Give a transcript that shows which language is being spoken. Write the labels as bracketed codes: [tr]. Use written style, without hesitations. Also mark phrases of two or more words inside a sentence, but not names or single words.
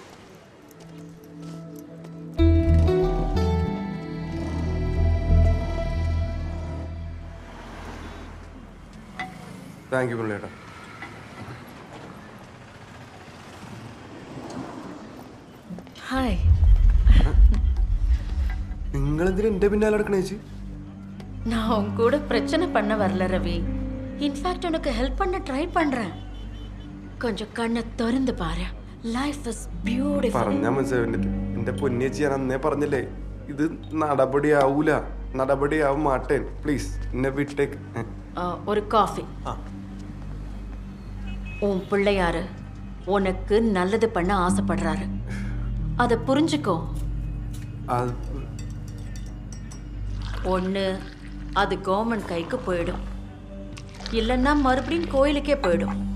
[ml] താങ്ക് യു മുരളിയേട്ടാ. ഹായ്. നിങ്ങളെന്തിനാ എന്റെ പിന്നാലെ നടക്കണ ചേച്ചി? [ta] நான் உன் கூட பிரச்சனை பண்ண வரல ரவி. இன்ஃபேக்ட் உனக்கு ஹெல்ப் பண்ண ட்ரை பண்றேன். கொஞ்சம் கண்ணை திறந்து பாரு. [en] life is beautiful. [ml] പറഞ്ഞാ മനസ്സിലാവില്ല. എന്റെ പൊന്നേച്ചി, ഞാൻ അന്നേ പറഞ്ഞില്ലേ ഇത് നടപടിയാവും മാട്ടേൻ. പ്ലീസ് എന്നെ വിട്ടേക്ക്. [ta] ஒரு காஃபி. உன் பிள்ளையாரு உனக்கு நல்லது பண்ண ஆசைப்படுறாரு. அதை புரிஞ்சுக்கோ. ஒன்று அது கவர்மெண்ட் கைக்கு போயிடும், இல்லைன்னா மறுபடியும் கோயிலுக்கே போயிடும்.